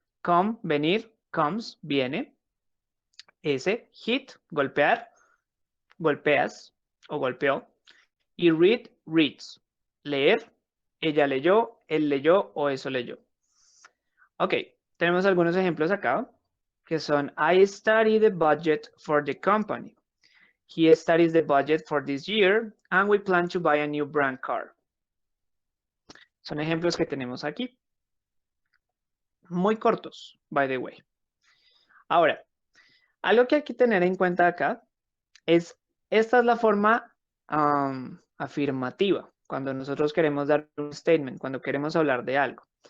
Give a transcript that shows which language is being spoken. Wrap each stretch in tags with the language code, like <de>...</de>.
<es>Come, venir, comes, viene. S, hit, golpear, golpeas o golpeó. Y read, reads, leer, ella leyó, él leyó o eso leyó. Ok, tenemos algunos ejemplos acá, que son</es> <en>I study the budget for the company. He studies the budget for this year, and we plan to buy a new brand car.</en> <es>Son ejemplos que tenemos aquí. Muy cortos,</es> <en>by the way.</en> <es>Ahora, algo que hay que tener en cuenta acá es, esta es la forma afirmativa, cuando nosotros queremos dar un statement, cuando queremos hablar de algo.</es>